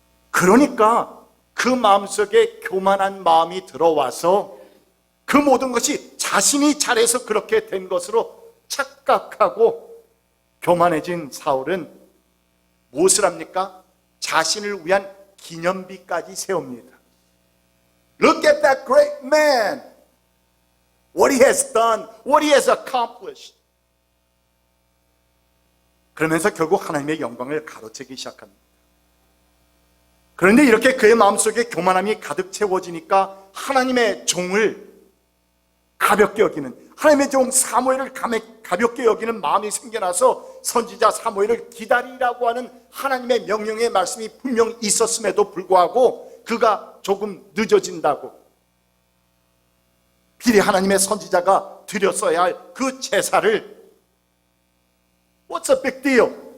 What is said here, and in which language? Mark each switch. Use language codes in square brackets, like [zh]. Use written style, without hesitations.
[ko] 그러니까 그 마음속에 교만한 마음이 들어와서 그 모든 것이 자신이 잘해서 그렇게 된 것으로 착각하고 교만해진 사울은 무엇을 합니까? 자신을 위한 기념비까지 세웁니다. [en] Look at that great man. What he has done, what he has accomplished. [ko] 그러면서 결국 하나님의 영광을 가로채기 시작합니다. 그런데 이렇게 그의 마음속에 교만함이 가득 채워지니까 하나님의 종을 가볍게 여기는, 하나님의 종 사무엘을 가볍게 여기는 마음이 생겨나서 선지자 사무엘을 기다리라고 하는 하나님의 명령의 말씀이 분명 있었음에도 불구하고 그가 조금 늦어진다고, 미리 하나님의 선지자가 드렸어야 할 그 제사를 [en] What's a big deal?